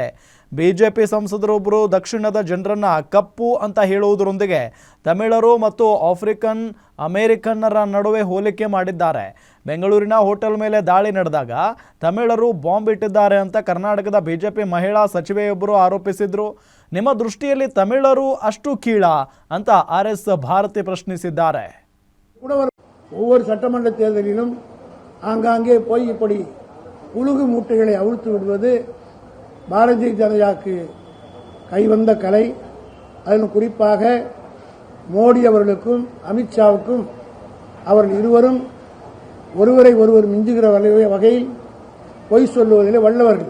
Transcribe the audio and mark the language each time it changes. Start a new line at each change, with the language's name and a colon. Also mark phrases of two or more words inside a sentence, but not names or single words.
Kannada: ಬಿಜೆಪಿ ಸಂಸದರೊಬ್ಬರು ದಕ್ಷಿಣದ ಜನರನ್ನ ಕಪ್ಪು ಅಂತ ಹೇಳುವುದರೊಂದಿಗೆ ತಮಿಳರು ಮತ್ತು ಆಫ್ರಿಕನ್ ಅಮೆರಿಕನ್ನರ ನಡುವೆ ಹೋಲಿಕೆ ಮಾಡಿದ್ದಾರೆ. ಬೆಂಗಳೂರಿನ ಹೋಟೆಲ್ ಮೇಲೆ ದಾಳಿ ನಡೆದಾಗ ತಮಿಳರು ಬಾಂಬ್ ಇಟ್ಟಿದ್ದಾರೆ ಅಂತ ಕರ್ನಾಟಕದ ಬಿಜೆಪಿ ಮಹಿಳಾ ಸಚಿವೆಯೊಬ್ಬರು ಆರೋಪಿಸಿದ್ರು. ನಿಮ್ಮ ದೃಷ್ಟಿಯಲ್ಲಿ ತಮಿಳರು ಅಷ್ಟು ಕೀಳ ಅಂತ ಆರ್.ಎಸ್. ಭಾರತಿ ಪ್ರಶ್ನಿಸಿದ್ದಾರೆ.
Tamil: ஒவ்வொரு சட்டமன்ற தேர்தலிலும் ஆங்காங்கே போய் இப்படி புழுகு மூட்டைகளை அவிழ்த்து விடுவது பாரதிய ஜனதாவுக்கு கைவந்த கலை. அதில் குறிப்பாக மோடி அவர்களுக்கும் அமித்ஷாவுக்கும் அவர்கள் இருவரும் ஒருவரை ஒருவர் மிஞ்சுகிற வகையில் பொய் சொல்லுவதில் வல்லவர்கள்.